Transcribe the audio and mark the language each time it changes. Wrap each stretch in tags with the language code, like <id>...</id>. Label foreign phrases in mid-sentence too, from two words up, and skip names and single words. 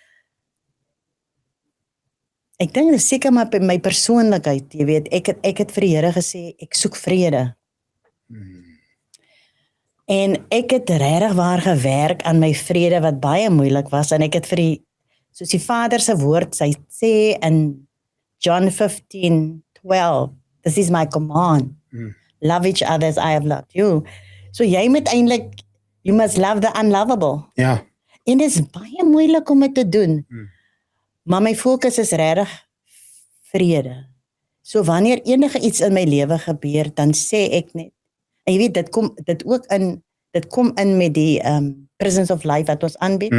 <af>Ek dink dit is seker maar my persoonlikheid, jy weet, ek het vir die Here gesê ek soek vrede. En ek het regtig waar gewerk aan my vrede wat baie moeilik was en ek het soos die Vader se woord sê in John 15:12,</af> <en>this is my command. Love each other as I have loved you.</en> <af>So jy moet eintlik,</af> <en>you must love the unlovable.</en> <af>Ja. En dit is baie moeilik om dit te doen. Maar my fokus is regtig vrede. So wanneer enige iets in my lewe gebeur, dan sê ek net, en jy weet dit kom in met die</af> <en>presence of life</en> <af>wat ons aanbied.</af>